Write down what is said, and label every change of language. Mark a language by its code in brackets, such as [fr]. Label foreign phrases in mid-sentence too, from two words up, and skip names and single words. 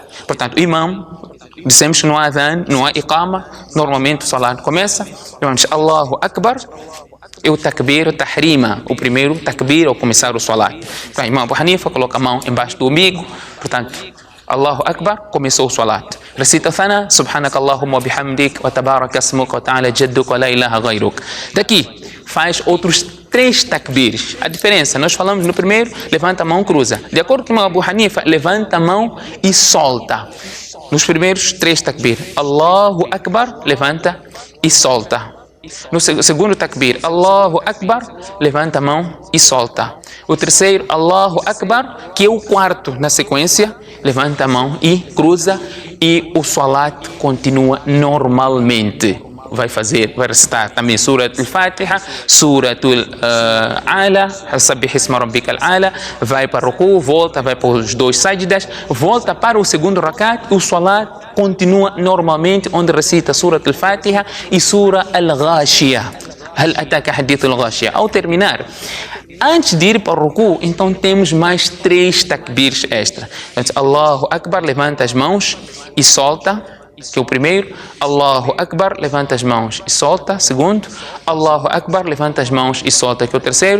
[pt] Portanto, o Imam, dissemos que não há adhan, não há iqama, normalmente o salat começa, vamos [ar] الله أكبر, [pt] e o takbir, o tahrima, o primeiro takbir ao começar o salat. Então, Imam Abu Hanifa coloca a mão embaixo do umbigo, portanto, [ar] الله أكبر, [pt] começou o salat. [ar] Recita Thana, سبحانك اللهم وبحمدك وتبارك اسمك وتعالى جدك ولا إله غيرك. [pt] Daqui, faz outros 3 takbirs. A diferença, nós falamos no primeiro, levanta a mão, cruza. De acordo com o Abu Hanifa, levanta a mão e solta. Nos primeiros 3 takbir, [ar] الله أكبر, [pt] levanta e solta. No segundo takbir, [ar] الله أكبر, [pt] levanta a mão e solta. O terceiro, [ar] الله أكبر, [pt] que é o quarto na sequência, levanta a mão e cruza, e o salat continua normalmente. Vai recitar também Surat al-Fatiha, Surat al-Ala, [ar] سبح اسم ربك الأعلى, [pt] vai para o ruku, volta, vai para os 2 sajdas, volta para o segundo rakat, o salat continua normalmente, onde recita Surat al-Fatiha e Surah al-Ghashiyah. [ar] هل أتاك حديث الغاشية. [pt] Ao terminar, antes de ir para o ruku, então temos mais 3 takbirs extra. Então, [ar] الله أكبر, [pt] levanta as mãos e solta, que é o primeiro. [ar] الله أكبر, [pt] levanta as mãos e solta. Segundo, [ar] الله أكبر, [pt] levanta as mãos e solta, que é o terceiro.